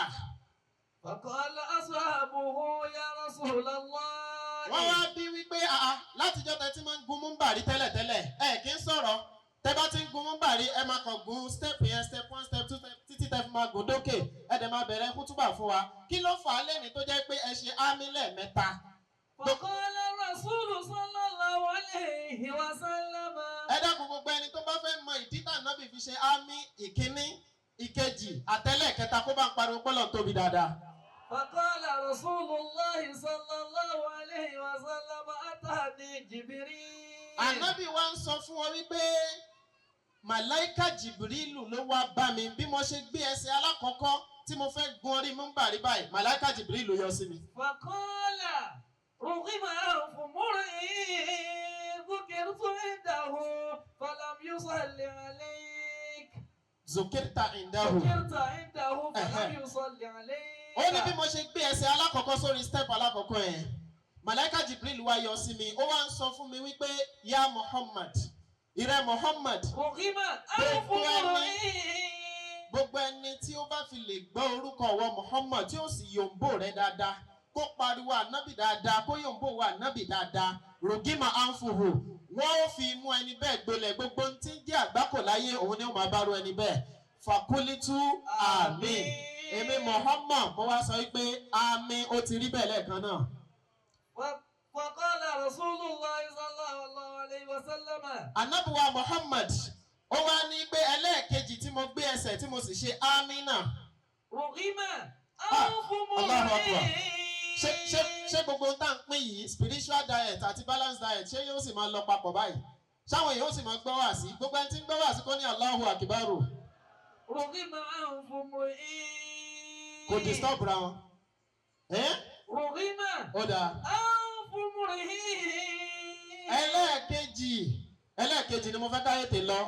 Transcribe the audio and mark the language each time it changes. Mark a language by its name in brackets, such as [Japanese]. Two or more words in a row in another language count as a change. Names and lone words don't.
[Arabic] فقال أصحابه يا رسول الله. [Yoruba] wọ́n wá bí wípé látijọ́ tẹ tí máa ń gun múmbàrí tẹ́lẹ̀tẹ́lẹ̀ kì í sọ̀rọ̀ tẹ bá ti ń gun múmbàrí ẹ máa kàn gun step yẹn [English] step 1 step 2 [Yoruba] títí tẹ fi máa gùn dókè ẹ dẹ̀ máa bẹ̀rẹ̀ kútúbà fún wa kí ló fà á lẹ́ni tó jẹ́ pé ẹ ṣe ámì lẹ́ẹ̀mẹ́ta. [Arabic] فقال رسول صلى الله عليه وسلم. [Yoruba] Ẹ dákun gbogbo ẹni tó bá fẹ́ mọ ìdí tí Ànábì fi ṣe ámì ìkíní ìkejì àtẹlẹ́ẹ̀kẹta kó bá ń pariwo pọ́lọ̀ tóbi dáadáa. [Arabic] فقال رسول الله صلى الله عليه وسلم أتاني جبريل. [Yoruba] Ànábì wa ń sọ fún wọn wípé màláíkà Jìbìrìlù ló wá bá mi bí mo ṣe gbé ẹsẹ̀ alákọ̀ọ́kọ́ tí mo fẹ́ gun orí múmbàrí báyìí màláíkà Jìbìrìlù yọ sí mi. [Arabic] فقال رغم أنف امرئ ذكرت عنده فلم يصل عليك. ذكرت عنده. ذكرت عنده فلم يصل عليك. [Yoruba] Ó ní bí mo ṣe gbé ẹsẹ̀ alákọ̀ọ́kọ́ sórí step alákọ̀ọ́kọ́ yẹn Màláíkà Jibril wá yọ sí mi ó wá ń sọ fún mi wípé ya Muhammad ìrẹ Muhammad gbogbo ẹni tí ó bá fi lè gbọ́ orúkọ ọwọ́ Muhammad tí ó sì yòǹbó rẹ̀ dáadáa kó pariwo ànábì dáadáa kó yòǹbó wa ànábì dáadáa [Arabic] رغم أنفه [Yoruba] wọ́n ó fi mú ẹni bẹ́ẹ̀ gbolẹ̀ gbogbo tí ń jẹ́ àgbákò láyé òun ni ó máa bá ru ẹni bẹ́ẹ̀ fàkúlítù àmín èmi Muhammad mo wá sọ wípé àmín ó ti rí bẹ́ẹ̀ lẹ́ẹ̀kan náà. [Arabic] وقال رسول الله صلى الله عليه وسلم. [Yoruba] Ànábì wa Muhammad ó wá ní pé ẹlẹ́ẹ̀kejì tí mo gbé ẹsẹ̀ tí mo sì ṣe àmínà. [Arabic] Rògímà الله أكبر. [Yoruba] Ṣé gbogbo tá à ń pín yìí [English] spiritual diet [Yoruba] àti [English] balance diet [Yoruba] ṣé yóò sì máa lọ papọ̀ báyìí? Ṣáwọn èèyàn ó sì máa gbọ́ wá sí gbogbo ẹni tí ń gbọ́ wá sí kó ní [Arabic] الله أكبر. Rògímà [Yoruba] kò disturb ra wọn. [Arabic] Rògímà [Yoruba] ó dáa. ẹlẹ́ẹ̀kejì ni mo fẹ́ káyé tè lọ.